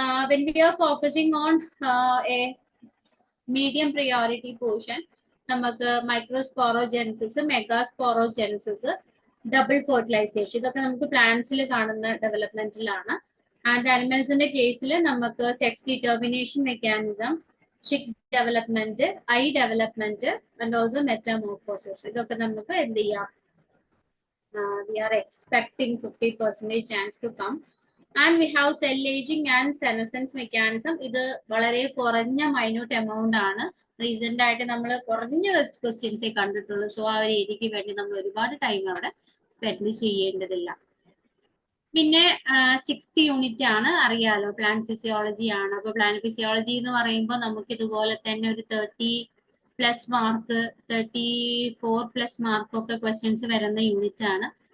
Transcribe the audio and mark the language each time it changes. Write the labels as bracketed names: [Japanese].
[English] When we are focusing on a medium priority portion, [Malayalam] നമുക്ക് microsporogenesis, megasporogenesis, double fertilisation, ഇതൊക്കെ നമുക്ക് പ്ലാന്റ്സിൽ കാണുന്ന ഡെവലപ്മെന്റിലാണ്. And ആനിമൽസിന്റെ കേസിൽ നമുക്ക് sex determination mechanism, Schick development, I development, and also metamorphosis, ഇതൊക്കെ നമുക്ക് എന്ത് ചെയ്യാം, [English] we are expecting 50% chance to come. And we have cell aging and senescence mechanism. [Malayalam] ഇത് വളരെ കുറഞ്ഞ മൈന്യൂട്ട് എമൗണ്ട് ആണ്. റീസെന്റ് ആയിട്ട് നമ്മൾ കുറഞ്ഞ ക്വസ്റ്റ്യൻസേ കണ്ടിട്ടുള്ളൂ. സോ ആ ഒരു ഏരിയക്ക് വേണ്ടി നമ്മൾ ഒരുപാട് ടൈം അവിടെ സ്പെൻഡ് ചെയ്യേണ്ടതില്ല. പിന്നെ 6th യൂണിറ്റ് ആണ്, അറിയാലോ, പ്ലാന്റ് ഫിസിയോളജി ആണ്. അപ്പൊ പ്ലാന്റ് ഫിസിയോളജി എന്ന് പറയുമ്പോൾ നമുക്ക് ഇതുപോലെ തന്നെ ഒരു 30+ മാർക്ക്, 34+ മാർക്കൊക്കെ ക്വസ്റ്റ്യൻസ് വരുന്ന യൂണിറ്റ് ആണ്.